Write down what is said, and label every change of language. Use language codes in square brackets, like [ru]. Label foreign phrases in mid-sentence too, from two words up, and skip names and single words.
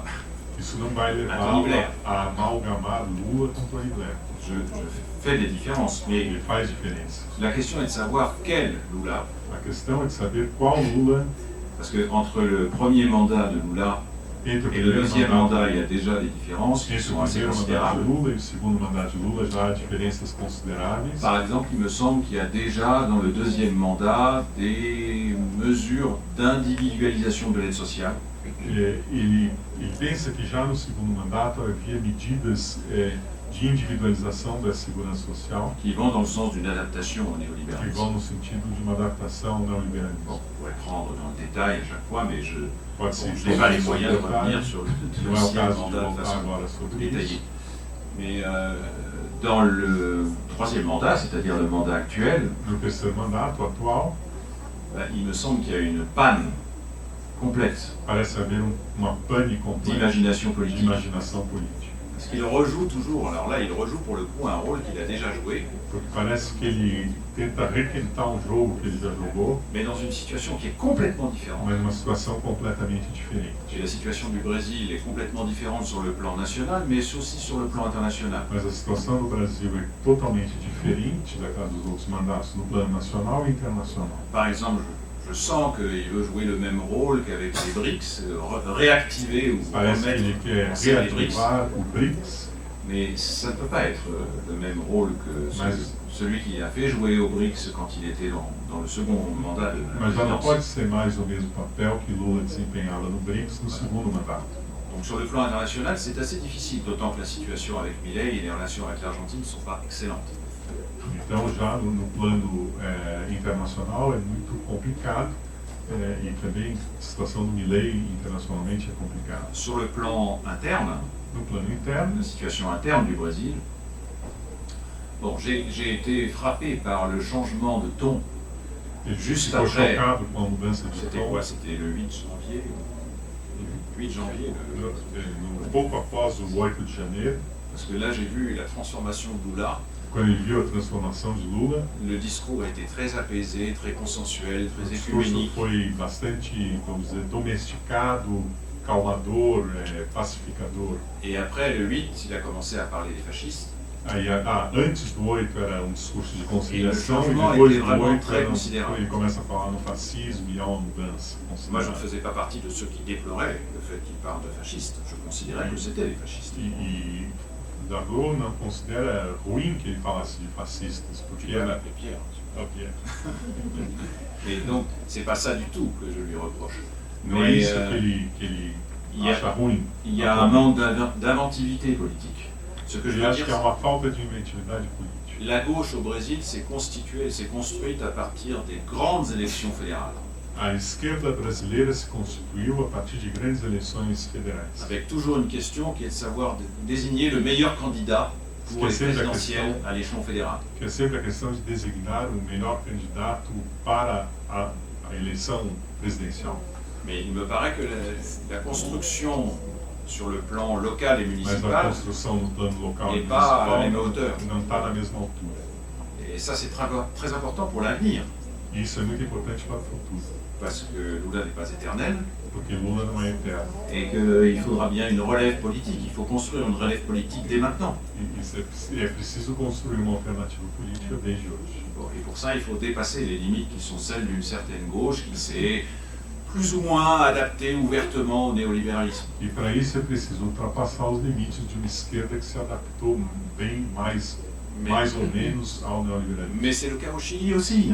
[pt] Isso não vai levar Tony Blair. a amalgamar Lula com Tony Blair. [fr] Je fais des différences, mais [pt] Ele faz diferença. [fr] la question est de savoir quel Lula. [pt] A questão é de saber qual Lula, [fr] Parce que entre le premier mandat de Lula [pt] entre o [fr] et le [pt] primeiro [fr] deuxième [pt] mandato, [fr] mandat, il y a déjà des différences qui [pt] entre [fr] sont [pt] o [fr] assez [pt] primeiro mandato de [fr] considérables. [pt] Lula e o segundo mandato de Lula já há diferenças consideráveis. [fr] Par exemple, il me semble qu'il y a déjà dans le deuxième mandat des mesures d'individualisation de l'aide sociale. [pt] Ele pensa que já no segundo mandato havia medidas de individualização da segurança social [fr] qui vont dans le sens d'une adaptation au [pt] que [fr] néolibéralisme. [pt] vão no sentido de uma adaptação ao neoliberalismo. [fr] Bon, on pourrait prendre dans le détail à chaque fois, mais je [pt] Pode ser [fr] n'ai pas les moyens de revenir sur le [pt] não é o [fr] deuxième [pt] caso de [fr] mandat de [pt] voltar [fr] façon [pt] agora sobre [fr] détaillée. [pt] isso. [fr] Mais dans le troisième mandat, c'est-à-dire le mandat actuel, [pt] No terceiro mandato atual, [fr] il me semble qu'il y a une panne complète [pt] parece haver uma pane completa [fr] d'imagination [pt] de [fr] politique. [pt] imaginação política. [fr] Parce qu'il rejoue toujours, alors là, il rejoue pour le coup un rôle qu'il a déjà joué, [pt] Porque parece que ele tenta requentar um jogo que ele já jogou, [fr] mais dans une situation qui est complètement différente. [pt] mas numa situação completamente diferente. [fr] Et la situation du Brésil est complètement différente sur le plan national, mais aussi sur le plan international. [pt] Mas a situação do Brasil é totalmente diferente daquela dos outros mandatos no plano nacional e internacional. [fr] Par exemple, je sens qu'il veut jouer le même rôle qu'avec les BRICS, réactiver ou [pt] Parece que [fr] remettre [pt] ele quer [fr] en scène les BRICS, [pt] reativar o BRICS, [fr] mais ça ne peut pas être le même rôle que celui qui a fait jouer au BRICS quand il était dans le second mandat de la [pt] mas já não [fr] présidence. [pt] pode ser mais o mesmo papel que Lula desempenhava no BRICS no segundo mandato. [fr] Donc sur le plan international, c'est assez difficile, d'autant que la situation avec Milei et les relations avec l'Argentine ne sont pas excellentes. [pt] Então, já no plano internacional é muito complicado e também a situação do Milei internacionalmente é complicada. [fr] Sur le plan interne, [pt] No plano interno, [fr] la situation interne du Brésil, bon, j'ai été frappé par le changement de ton. [pt] ele [fr] Juste [pt] ficou [fr] après. [pt] chocado com a mudança de [fr] C'était [pt] tom. [fr] quoi? C'était le 8 janvier. 8 janvier. [pt] Pouco após o 8 de janeiro, [fr] Parce que là, j'ai vu la transformation de Lula. [pt] quando ele viu a transformação de Lula, [fr] Le discours a été très apaisé, très consensuel, [pt] o [fr] très [pt] discurso [fr] écuménique. [pt] foi bastante, vamos dizer, domesticado, calmador, pacificador. [fr] Et après, le 8, il a commencé à parler des fascistes. [pt] Aí, antes do 8 era um discurso de conciliação e [fr] changement [pt] depois [fr] était [pt] do [fr] vraiment [pt] 8 [fr] très considérable. [pt] ele começa a falar no fascismo e há uma mudança [fr] Moi, je ne [pt] considerável. [fr] faisais pas partie de ceux qui déploraient le fait qu'il parle de fascistes. Je considérais que c'était des fascistes. [pt] E Daglo não considera ruim que ele falasse de fascistas, [fr] Tu [pt] porque [fr] peux [pt] era [fr] m'appeler Pierre. [pt] Pierre. [fr] Et donc, c'est pas ça du tout que je lui reproche. [pt] Não é isso que ele [fr] il y a- [pt] acha ruim. [fr] Il y a un manque d'inventivité politique. Ce que je [pt] Ele [fr] veux [pt] acha [fr] dire, [pt] que há uma falta de inventividade política. [fr] La gauche au Brésil s'est construite à partir des grandes élections fédérales. [pt] A esquerda brasileira se constituiu a partir de grandes eleições fédérais. [fr] Avec toujours une question qui est de savoir désigner le meilleur candidat pour les présidentielles à l'échelon fédéral. [pt] Que é sempre a questão de designar o melhor candidato para a eleição presidencial. [fr] Mais il me paraît que la construction sur le plan local et [pt] Mas a [fr] municipal [pt] construção no plano local e [fr] n'est pas à la [pt] municipal [fr] même hauteur. [pt] não está na mesma altura. [fr] Et ça, c'est très important pour l'avenir, [pt] E isso é muito importante para o futuro, [fr] parce que Lula n'est pas éternel [pt] porque Lula não é eterno. [fr] et qu'il faudra bien une relève politique. Il faut construire une relève politique dès maintenant. [pt] E é preciso construir uma alternativa política desde hoje. [fr] Bon, et pour ça, il faut dépasser les limites qui sont celles d'une certaine gauche qui s'est plus ou moins adaptée ouvertement au néolibéralisme. [pt] E para isso é preciso ultrapassar os limites de uma esquerda que se adaptou bem mais ou menos ao neoliberalismo. [fr] Mais c'est le cas au Chili aussi.